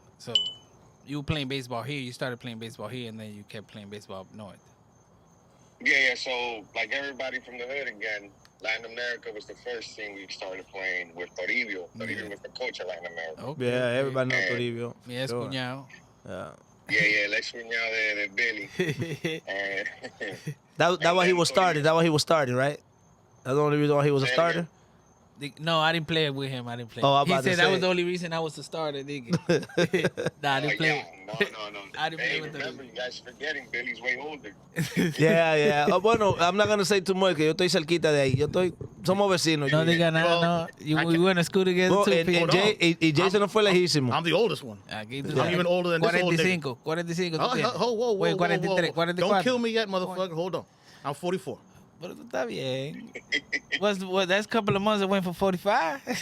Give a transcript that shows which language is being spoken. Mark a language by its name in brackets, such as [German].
[English] So you were playing baseball here. You started playing baseball here, and then you kept playing baseball up north. Yeah. So like everybody from the hood again, Latin America was the first thing we started playing with Toribio. Toribio was the coach of Latin America. Okay. Yeah, everybody knows Yeah. Toribio. [Spanish] Mi es [English] Sure. [Spanish] cuñado. [English] Yeah. [Spanish] Yeah, el ex cuñado de Billy. [English] And That why he was started. That why he was starting, right? That's the only reason why he was a Say it starter. again. No, I didn't play it with him. I didn't play. Oh, I'm He about to said that say. was the only reason I was the starter, nigga. Nah, I didn't play. No. I didn't play Hey, with remember, them. you guys forgetting Billy's way older. Yeah. [Spanish] Bueno, [English] I'm not gonna say too much, [Spanish] que yo estoy cerquita de ahí. Somos vecinos. No yo. diga nada, [English] Well, no. We went to school together Well, too. and Pete. [Spanish] Jason no fue lejísimo. [English] I'm the oldest one. [Spanish] Aquí tú [English] I'm [Spanish] sabes. [English] even older than this old nigga. [Spanish] 45 tú [English] Oh, [Spanish] tienes. [English] whoa. Wait, 43, 44. Don't kill me yet, motherfucker. Hold on. I'm 44. [Spanish] Pero tú estás bien. [English] That's a couple of months that went for 45.